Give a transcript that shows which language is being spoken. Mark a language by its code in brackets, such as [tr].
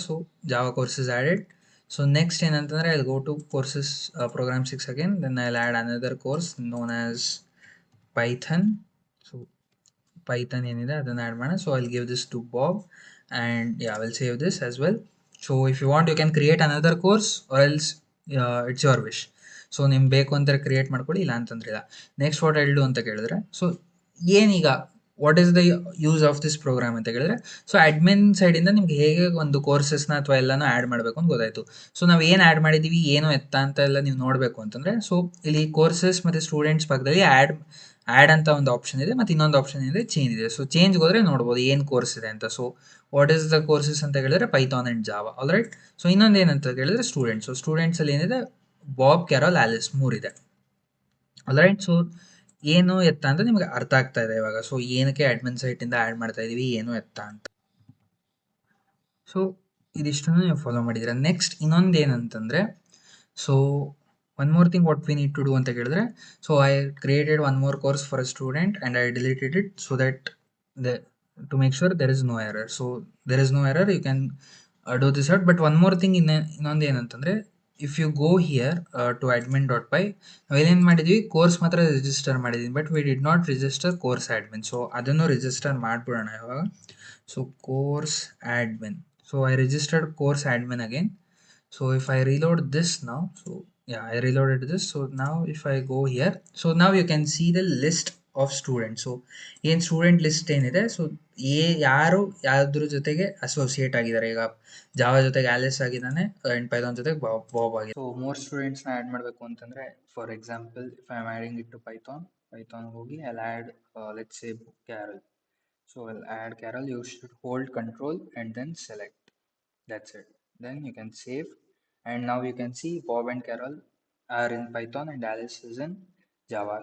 [en] So Java courses added. So next ಏನಂತಂದರೆ I will go to courses program 6 again, then I will add another course known as Python. [kn] So Python ಏನಿದೆ ಅದನ್ನು add ಮಾಡೋಣ. [en] So I will give this to Bob, and yeah, we'll save this as well. So if you want, you can create another course, or else it's your wish. [kn] So ನಿಮ್ಗೆ ಬೇಕು ಅಂತ create ಮಾಡ್ಕೊಳ್ಳಿ, ಇಲ್ಲ ಅಂತಂದ್ರೆ ಇಲ್ಲ. [en] next what I will do [kn] ಅಂತ ಕೇಳಿದ್ರೆ, so ಏನೀಗ [en] what is the use of this program [kn] ಅಂತ ಕೇಳಿದ್ರೆ, ಸೊ ಅಡ್ಮಿನ್ ಸೈಡಿಂದ ನಿಮ್ಗೆ ಹೇಗೆ ಒಂದು ಕೋರ್ಸಸ್ನ ಅಥವಾ ಎಲ್ಲನೂ ಆ್ಯಡ್ ಮಾಡಬೇಕು ಅಂತ ಗೊತ್ತಾಯಿತು. ಸೊ ನಾವು ಏನು ಆ್ಯಡ್ ಮಾಡಿದ್ದೀವಿ, ಏನು ಎತ್ತ ಅಂತ ಎಲ್ಲ ನೀವು ನೋಡಬೇಕು ಅಂತಂದರೆ, ಸೊ ಇಲ್ಲಿ ಕೋರ್ಸಸ್ ಮತ್ತು ಸ್ಟೂಡೆಂಟ್ಸ್ ಪಕ್ಕದಲ್ಲಿ ಆ್ಯಡ್ ಅಂತ ಒಂದು ಆಪ್ಷನ್ ಇದೆ, ಮತ್ತು ಇನ್ನೊಂದು ಆಪ್ಷನ್ ಇದೆ ಚೇಂಜ್ ಇದೆ. ಸೊ ಚೇಂಜ್ಗೆ ಹೋದರೆ ನೋಡ್ಬೋದು ಏನು ಕೋರ್ಸ್ ಇದೆ ಅಂತ. So [en] what is the courses [kn] ಅಂತ ಹೇಳಿದ್ರೆ Python and Java. [en] All right. [kn] So ಇನ್ನೊಂದು ಏನಂತ ಹೇಳಿದ್ರೆ ಸ್ಟೂಡೆಂಟ್ಸ್. ಸೊ ಸ್ಟೂಡೆಂಟ್ಸಲ್ಲಿ ಏನಿದೆ, ಬಾಬ್, ಕ್ಯಾರಲ್, ಆಲಿಸ್ 3 ಇದೆ. [en] All right. [kn] ಸೊ ಏನು ಎತ್ತ ಅಂತ ನಿಮಗೆ ಅರ್ಥ ಆಗ್ತಾ ಇದೆ ಇವಾಗ. ಸೊ ಏನಕ್ಕೆ ಅಡ್ಮಿನ್ ಸೈಟಿಂದ ಆ್ಯಡ್ ಮಾಡ್ತಾ ಇದ್ದೀವಿ, ಏನು ಎತ್ತ ಅಂತ. ಸೊ ಇದಿಷ್ಟನ್ನು ನೀವು ಫಾಲೋ ಮಾಡಿದ್ದೀರಾ. ನೆಕ್ಸ್ಟ್ ಇನ್ನೊಂದು ಏನಂತಂದರೆ, [en] so one more thing what we need to do [kn] ಅಂತ ಕೇಳಿದ್ರೆ, [en] So I created one more course for a student and I deleted it so that to make sure there is no error. So there is no error, you can do this out. But one more thing [kn] ಇನ್ನೊಂದು ಏನಂತಂದರೆ, [en] if you go here to admin.py, [kn] ನಾವೇನೇನು ಮಾಡಿದ್ವಿ, course ಮಾತ್ರ register ಮಾಡಿದ್ದೀನಿ, [en] But we did not register course admin. [kn] So ಅದನ್ನು register ಮಾಡಿಬಿಡೋಣ ಇವಾಗ. So course ಆ್ಯಡ್ಮಿನ್, [en] So I registered course admin again. So if I reload this now, so yeah, I reloaded this. So now if I go here, so now you can see the list of students. [kn] So ಏನು student list ಏನಿದೆ, so ಯಾರು ಯಾವ್ದ್ರ ಜೊತೆಗೆ associate ಆಗಿದ್ದಾರೆ. ಈಗ Java ಜೊತೆಗೆ Alice ಆಗಿದ್ದಾನೆ, and Python ಜೊತೆಗೆ ಬಾಬ್ ಆಗಿದೆ. ಸೊ ಮೋರ್ ಸ್ಟೂಡೆಂಟ್ಸ್ನ ಆ್ಯಡ್ ಮಾಡಬೇಕು ಅಂತಂದರೆ, [en] For example if I am adding it to Python ಹೋಗಿ I add let's say Carol. So I add Carol, you should hold control and then select. That's it. Then you can save, and now you can see Bob and Carol are in Python and Alice is in Java.